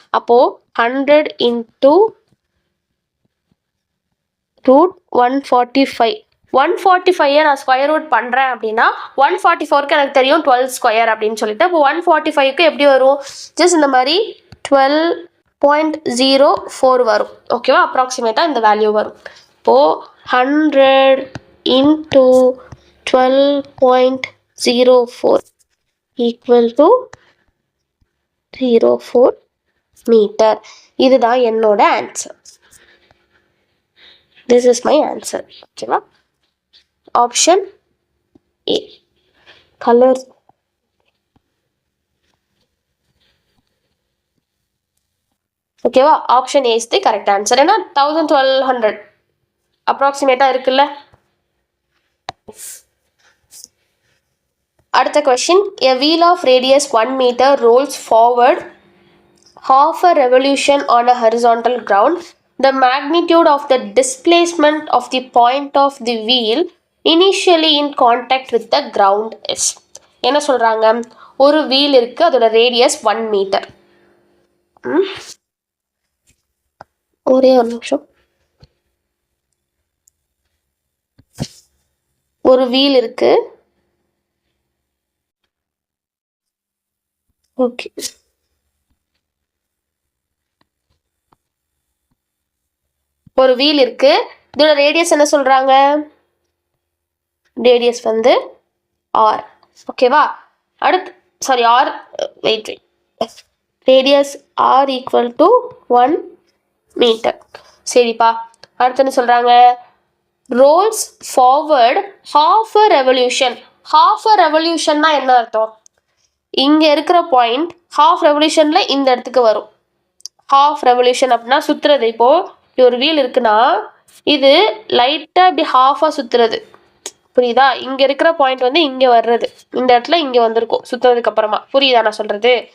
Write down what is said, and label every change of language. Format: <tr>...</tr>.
<ta>அப்போ 100 into root 145. 145 நான் square root பண்ணுறேன் அப்படின்னா 144க்கு எனக்கு தெரியும் 12 ஸ்கொயர் அப்படின்னு சொல்லிட்டு. அப்போ 145க்கு எப்படி வரும், ஜஸ்ட் இந்த மாதிரி 12.04 வரும். ஓகேவா? அப்ராக்சிமேட்டாக இந்த வேல்யூ வரும். இப்போது 100 into 12.04</ta> <en>equal to</en> <ta>04 மீட்டர். இதுதான் என்னோட answer.</ta> <en>This is my answer.</en> <ta>ஓகேவா?</ta> <en>Option A.</en> <ta>கலர் ஓகேவா?</ta> <en>Option A is the correct answer.</en> <ta>ஏன்னா 1200 அப்ராக்சிமேட்டாக இருக்குல்ல. அடுத்த question,</ta> <en>a wheel of radius 1 meter rolls forward half a revolution on a horizontal ground. The magnitude of the displacement of the point of the wheel initially in contact with the ground is.</en> <ta>என்ன சொல்றாங்க, ஒரு wheel இருக்கு, அதோட radius 1 metre. ஒரே ஒரு நிமிஷம். ஒரு wheel இருக்கு, ஓகே, ஒரு வீல் இருக்கு, இதோட ரேடியஸ் என்ன சொல்கிறாங்க? ரேடியஸ் வந்து ஆர். ஓகேவா? அடுத்து sorry R wait radius R equal to 1 metre. சரிப்பா. அடுத்து என்ன சொல்கிறாங்க?</ta> <en>Rolls forward half a revolution. half a revolution</en> <ta>னா என்ன அர்த்தம்? இங்கே இருக்கிற பாயிண்ட் half revolutionல இந்த இடத்துக்கு வரும். half revolution அப்படின்னா சுற்றுறது. இப்போது ஒரு வீல் இருக்குன்னா இது லைட்டாக இப்படி ஹாஃபாக சுற்றுறது. புரியுதா? இங்கே இருக்கிற பாயிண்ட் வந்து இங்கே வர்றது, இந்த இடத்துல இங்கே வந்திருக்கும் சுற்றுறதுக்கு அப்புறமா. புரியுதா நான் சொல்கிறது?</ta>